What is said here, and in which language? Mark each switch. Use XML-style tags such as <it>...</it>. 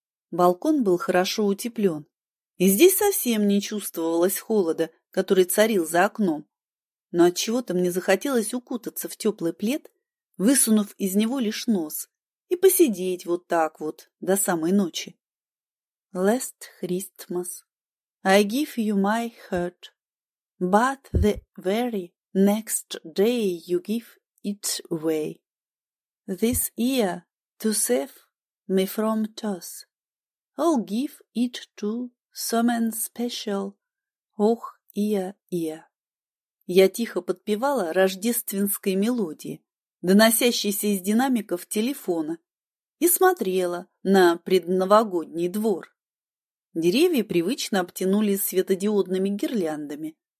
<ru>Балкон был хорошо утеплен, и здесь совсем не чувствовалось холода, который царил за окном. Но отчего-то мне захотелось укутаться в теплый плед, высунув из него лишь нос, и посидеть вот так вот до самой ночи.</ru> <en>Last Christmas. I give you my heart, but the very next day you give it away. This year, to save me from toss, I'll give it to someone special. Ох, ия-ия.</en> <ru>Я тихо подпевала рождественской мелодии, доносящейся из динамиков телефона, и смотрела на предновогодний двор. Деревья привычно обтянули светодиодными гирляндами.</ru>